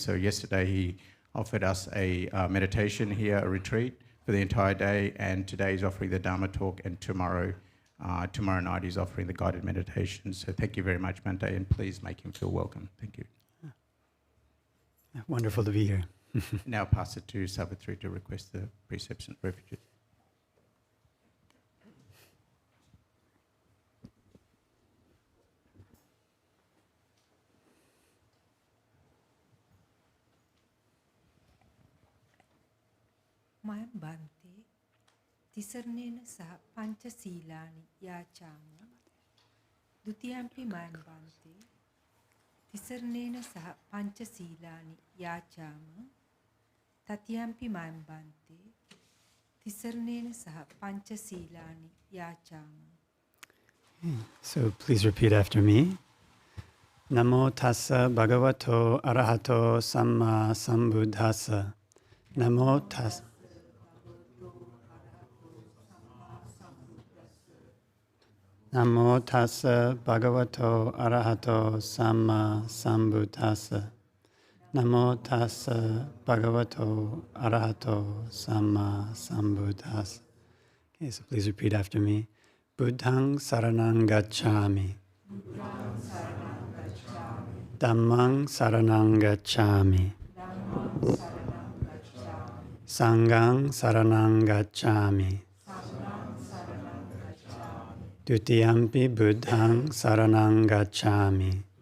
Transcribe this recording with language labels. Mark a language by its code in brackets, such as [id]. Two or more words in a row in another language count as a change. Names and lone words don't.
[en] So yesterday he offered us a meditation here, a retreat for the entire day, and today he's offering the Dhamma talk, and tomorrow night he's offering the guided meditation. So thank you very much, Bhante, and please make him feel welcome. Thank you. Wonderful to be here. Now pass it to Savitri to request the precepts and refuges. [pi] Mayam Bhante, Tisaraṇena saha pancha sīlāni yācāma. Dutiyampi Mayam Bhante, Tisaraṇena saha pancha sīlāni yācāma. Tatiyampi Mayam Bhante, Tisaraṇena saha pancha sīlāni yācāma. [en] So please repeat after me. [pi] Namo tassa bhagavato arahato samma sambuddhassa. Namo tassa. Namo tassa bhagavato arahato samma sambuddhassa. Namo tassa bhagavato arahato samma sambuddhassa. [en] Okay, so please repeat after me. [pi] Buddhaṃ saraṇaṃ gacchāmi. Dhammāṃ saraṇaṃ gacchāmi. Saṅghāṃ saraṇaṃ gacchāmi. Dutiyampi buddhaṃ saraṇaṃ gacchāmi.